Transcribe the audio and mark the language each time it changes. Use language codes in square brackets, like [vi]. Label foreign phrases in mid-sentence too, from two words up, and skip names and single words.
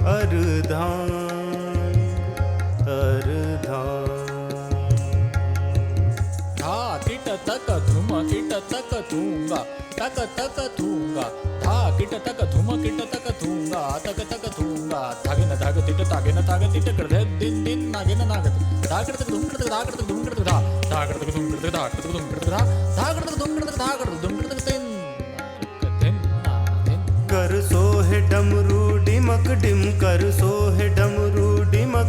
[hi] धा किट तक धुम किट तक थूंगा तक तक थूंगा धा किट तक धुम किट तक थूंगा तक तक थूंगा धागे न धाग तिट तागे न ताग तिट कर दे दिन दिन नागे न नागत धागड़ तक धुम कर धागड़ तक धुम कर धा धागड़ तक धुम कर धागड़ तक धुम कर धा धागड़ तक धुम कर धागड़ तक धुम कर दिन कर सोहे डमरू डिमक डिम कर सोहे डमरू डिमक